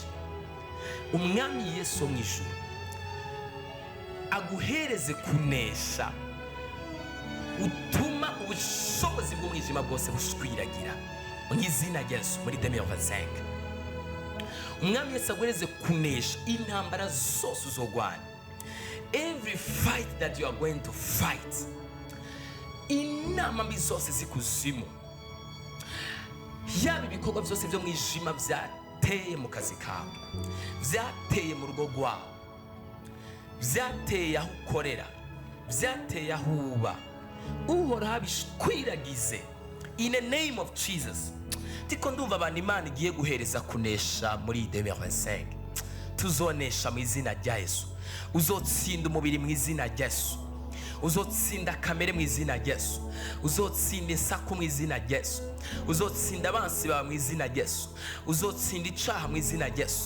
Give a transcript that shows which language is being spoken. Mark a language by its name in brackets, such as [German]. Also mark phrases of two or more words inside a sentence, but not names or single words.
[Rundi] Umwami Yesu wo mw'ijuru aguhereze kunesha, utuma ubushobozi bw'umwijima bwose bushwiragira mu izina rya Yesu muri 2025. Umwami Yesu aguhereze kunesha intambara zose uzogwana. [English] Every fight that you are going to fight, [Rundi] inama mbi zose zikuzimu, yaba ibikorwa byose byo mwijima vyateye mu kazi kawe, vyateye mu rugo rwawe, vyateye aho ukorera, vyateye aho uba, Uhoraho abishwiragize [English] in the name of Jesus. [Rundi] Tiko ndumva abantu Imana igiye guhereza kunesha muri 2025. Tuzonesha mu izina rya Yesu. Uzotsinda umubiri mu izina rya Yesu. Uzotsinda kamere mu izina rya Yesu. Uzotsinda isaku mu izina rya Yesu. Uzotsinda abansi bawe mu izina rya Yesu. Uzotsinda icaha mu izina rya Yesu.